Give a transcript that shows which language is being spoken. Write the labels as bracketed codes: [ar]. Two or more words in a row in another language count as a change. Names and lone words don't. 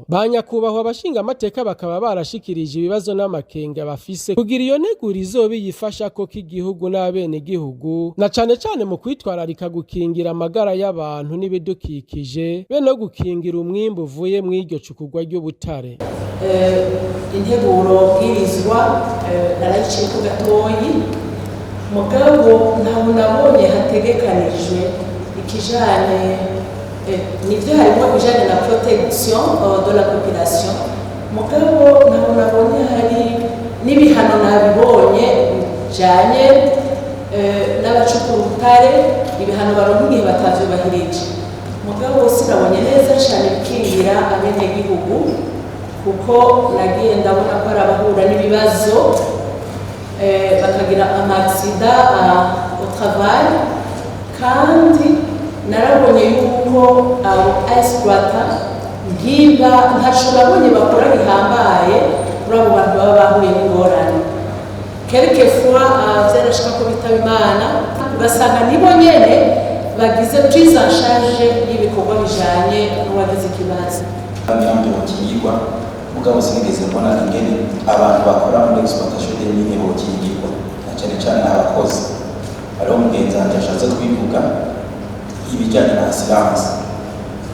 [rn] Banyakubahwa abashinga amateka bakaba barashikirije ibibazo n'amakenga bafise kugira iyo nteguro izobe yifasha ko k'igihugu n'abene gihugu na cane mu kwitwararika gukingira amagara y'abantu n'ibidukikije be no gukingira umwimbu uvuye mw'iryo cukurwa ry'ubutare. Integuro bwirizwa narayiciye ku gatoyi mugabo ntabwo nabonye hategekanijwe ikijanye nivyo harimo bijanye na [fr] protection de la population, [rn] mugabo ntabwo nabonye hari n'ibihano nabibonye bijanye n'abacukura ubutare, ibihano baronka igihe batavyubahirije. Mugabo sinabonye neza cane bikingira abenegihugu kuko nagiye ndabona ko ari abahura n'ibibazo bakagira amaksida [fr] au travail, [rn] kandi narabonye yuko abo exploita ngiba ntaco nabonye bakora bihambaye kuri abo bantu baba bahuye n'ingorane. Quelquefois vyarashika ko bitaba Imana ugasanga nibo nyene bagize [fr] prise en charge [rn] y'ibikorwa bijanye n'uwagize ikibazo. Kandi bakigirwa mugabo sinigeze mbona ingene abantu bakora muri [fr] exploitation de mine [rn] bokigirwa na cane abakozi. Ariho mugenzi wanje ashatse kwivuga ibijanye na assurance.